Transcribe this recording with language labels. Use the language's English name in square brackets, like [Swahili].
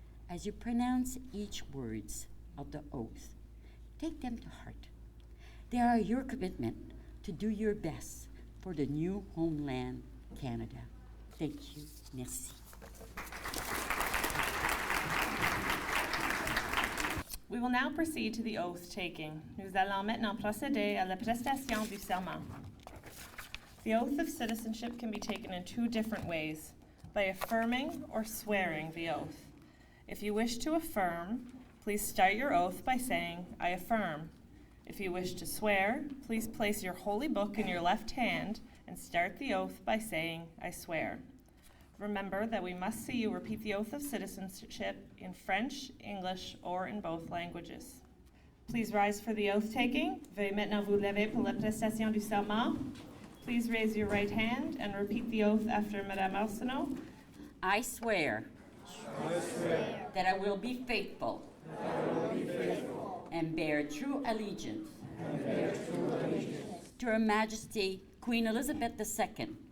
[English] As you pronounce each words of the oath, take them to heart. They are your commitment to do your best for the new homeland, Canada. Thank you. Merci. We will now proceed to the oath taking. [French] Nous allons maintenant procéder à la prestation du serment. [English] The oath of citizenship can be taken in two different ways, by affirming or swearing the oath. If you wish to affirm, please start your oath by saying, "I affirm." If you wish to swear, please place your holy book in your left hand and start the oath by saying, "I swear." Remember that we must see you repeat the oath of citizenship in French, English, or in both languages. Please rise for the oath taking. [French] Veuillez maintenant vous lever pour la prestation du serment. [English] Please raise your right hand and repeat the oath after Madame Arsenault. I swear that I will be faithful and bear true allegiance to Her Majesty Queen Elizabeth II,